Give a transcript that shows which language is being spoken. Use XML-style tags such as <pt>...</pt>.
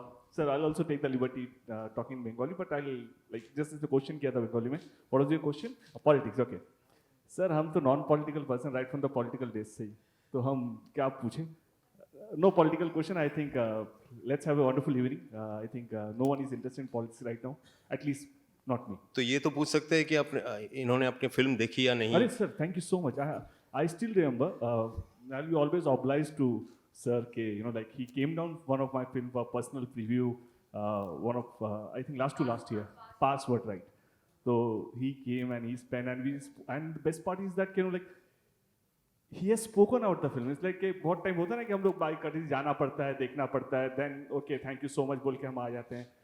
<en>Sir, I'll also take the liberty talking Bengali, but I'll like just as the question</en> <hi>किया था</hi> <en>Bengali में. What was your question? Politics, okay. Sir, हम तो non-political person right from the political days से ही.</en> <hi>तो हम क्या पूछें?</hi> <en>No political question. I think let's have a wonderful evening. I think no one is interested in politics right now. At least not me.</en> <hi>तो ये तो पूछ सकते हैं कि इन्होंने अपनी फिल्म देखी या नहीं?</hi> <en>Sir, thank you so much. I still remember. I'll be always obliged to sir ke, you know, like he came down one of my film for personal preview, one of I think last to last year, Password, right? So he came and he spent and the best part is that, you know, like he has spoken out the film. It's like</en> <hi>कि बहुत time होता है ना कि हम लोग bike कहीं जाना पड़ता है,</hi> <en>देखना पड़ता है, then okay thank you so much</en> <hi>बोल के हम आ जाते हैं.</hi>